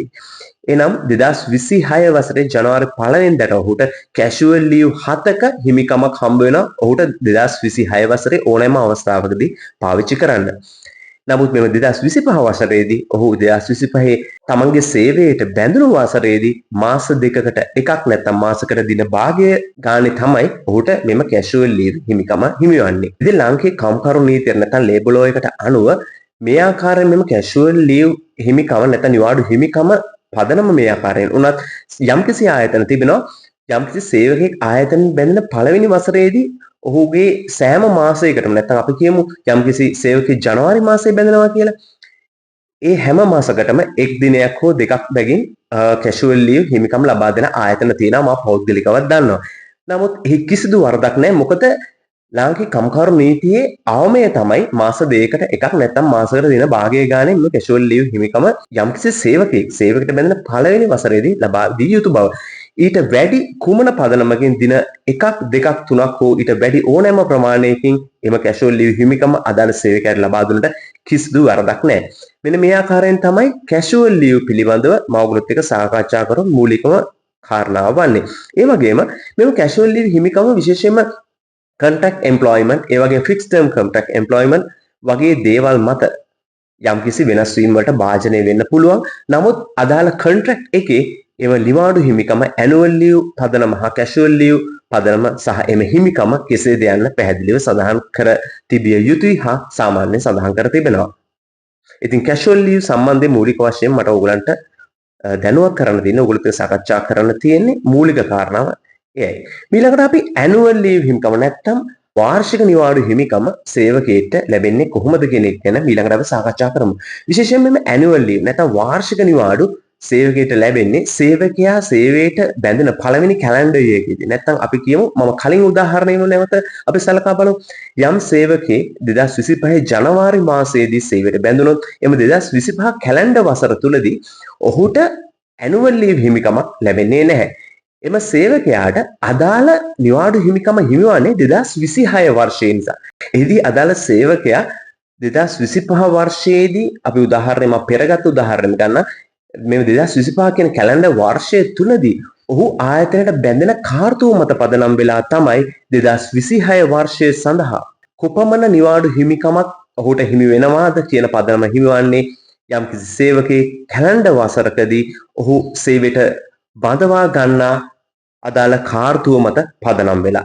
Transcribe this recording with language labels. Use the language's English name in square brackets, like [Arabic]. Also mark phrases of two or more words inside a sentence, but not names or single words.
[Sinhala] එනම් 2026 වසරේ ජනවාරි 1 වෙනිදාට ඔහුට [English] casual leave [Sinhala] 7ක හිමිකමක් හම්බ වෙනවා ඔහුට 2026 වසරේ ඕනෑම අවස්ථාවකදී පාවිච්චි කරන්න. නමුත් මෙම 2025 වසරේදී ඔහු 2025 තමන්ගේ සේවයට බැඳුණු වසරේදී මාස දෙකකට එකක් නැත්නම් මාසකට දින භාගය ගානේ තමයි ඔහුට මෙම [English] casual leave [Sinhala] හිමිකම හිමිවන්නේ. ඉතින් ලාංකික කම්කරු නීතිය නැත්නම් [English] labour law [Sinhala] එකට අනුව මේ ආකාරයෙන් මෙම [English] casual leave [Sinhala] හිමිකම නැත්නම් නිවාඩු හිමිකම පදනම මේ ආකාරයෙන් උනත් යම්කිසි ආයතන තිබෙනවා යම්කිසි සේවකයෙක් ආයතන බැඳෙන පළවෙනි වසරේදී ඔහුගේ සෑම මාසයකටම නැත්නම් අපි කියමු යම්කිසි සේවකයෙක් ජනවාරි මාසයේ බැඳෙනවා කියලා. ඒ හැම මාසයකටම එක් දිනයක් හෝ දෙකක් බැගින් [English] casual leave [Sinhala] හිමිකම් ලබා දෙන ආයතන තියෙනවා මම පෞද්ගලිකව දන්නවා. නමුත් එහි කිසිදු වරදක් නැහැ. මොකද ලාංකික කම්කරු නීතියේ අවමය තමයි මාස දෙකකට එකක් නැත්නම් මාසයකට දින භාගය ගානේ මේ [English] casual leave [Sinhala] හිමිකම යම්කිසි සේවකයෙක් බැඳෙන පළවෙනි වසරේදී ලබා දී යුතු බව. ඊට වැඩි කුමන පදනමකින් දින එකක් දෙකක් තුනක් හෝ ඊට වැඩි ඕනෑම ප්‍රමාණයකින් එම [English] casual leave [Sinhala] හිමිකම අදාළ සේවකයාට ලබා දුන්නට කිසිදු වරදක් නැහැ. මෙන්න මේ ආකාරයෙන් තමයි [English] casual leave [Sinhala] පිළිබඳව මම ඔයගොල්ලොත් එක්ක සාකච්ඡා කරමු මූලිකම කාරණාව වන්නේ. ඒ වගේම මෙම [English] casual leave [Sinhala] හිමිකම විශේෂයෙන්ම [English] contract employment [Sinhala] ඒ වගේ [English] fixed term contract employment [Sinhala] වගේ දේවල් මත යම්කිසි වෙනස් වීම වලට භාජනය වෙන්න පුළුවන්. නමුත් අදාළ contract එකේ එම නිවාඩු හිමිකම [English] annual leave [Sinhala] පදනම හා [English] casual leave [Sinhala] පදනම සහ එම හිමිකම කෙසේද යන්න පැහැදිලිව සඳහන් කර තිබිය යුතුයි හා සාමාන්‍යයෙන් සඳහන් කර තිබෙනවා. ඉතින් [English] casual leave [Sinhala] සම්බන්ධයෙන් මූලික වශයෙන් මට ඔයගලන්ට දැනුවත් කරන්න තියෙන ඔයගොල්ලෝ එක්ක සාකච්ඡා කරන්න තියෙන්නේ මූලික කාරණාව එයයි. ඊළඟට අපි [English] annual leave [Sinhala] හිමිකම නැත්නම් වාර්ෂික නිවාඩු හිමිකම සේවකයෙක්ට ලැබෙන්නේ කොහොමද කියන එක ගැන ඊළඟට අපි සාකච්ඡා කරමු. විශේෂයෙන්ම මේ [English] annual leave [Sinhala] නැත්නම් වාර්ෂික නිවාඩු සේවකයට ලැබෙන්නේ සේවකයා සේවයට බැඳෙන පළවෙනි කැලෙන්ඩර් ඊයේකදී. නැත්නම් අපි කියමු මම කලින් උදාහරණයම නැවත අපි සලකා බලමු. යම් සේවකයෙක් 2025 ජනවාරි මාසයේදී සේවයට බැඳුනොත් එම 2025 කැලෙන්ඩර් වසර තුලදී ඔහුට [English] annual leave [Sinhala] හිමිකමක් ලැබෙන්නේ නැහැ. එම සේවකයාට අදාළ නිවාඩු හිමිකම හිමිවන්නේ 2026 වර්ෂයේ නිසා. එහිදී අදාළ සේවකයා 2025 වර්ෂයේදී අපි උදාහරණයක් මම පෙරගත් උදාහරණයක් ගන්න මේ 2025 කියන කැලෙන්ඩර් වර්ෂය තුලදී ඔහු ආයතනයට බැඳෙන කාර්තුව මත පදනම් වෙලා තමයි 2026 වර්ෂය සඳහා කොපමණ නිවාඩු හිමිකමක් ඔහුට හිමි වෙනවාද කියන පදනම හිමිවන්නේ යම්කිසි සේවකයෙක් කැලෙන්ඩර් වසරකදී ඔහු සේවයට බඳවා ගන්නා අදාළ කාර්තුව මත පදනම් වෙලා.